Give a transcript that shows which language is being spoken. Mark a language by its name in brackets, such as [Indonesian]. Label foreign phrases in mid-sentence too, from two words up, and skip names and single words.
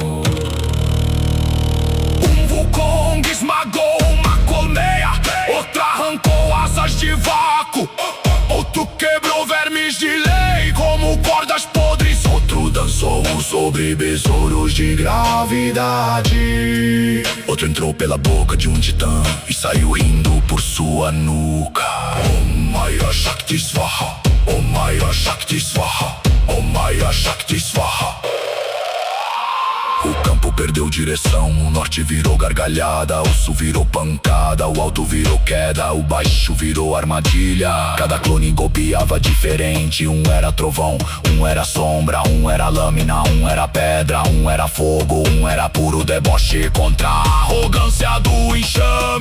[Portuguese] Um Wukong esmagou uma colmeia, outra arrancou asas de vácuo, outro quebrou vermes de lei como cordas podres, outro dançou sobre besouros de gravidade, outro entrou pela boca de um titã e saiu rindo por sua nuca. [Sanskrit] ॐ माया शक्ति स्वाहा, ॐ माया शक्ति स्वाहा, ॐ माया शक्ति स्वाहा. [Portuguese] O campo perdeu direção, o norte virou gargalhada, o sul virou pancada, o alto virou queda, o baixo virou armadilha. Cada clone golpeava diferente, um era trovão, um era sombra, um era lâmina, um era pedra, um era fogo, um era puro deboche contra a arrogância do enxame.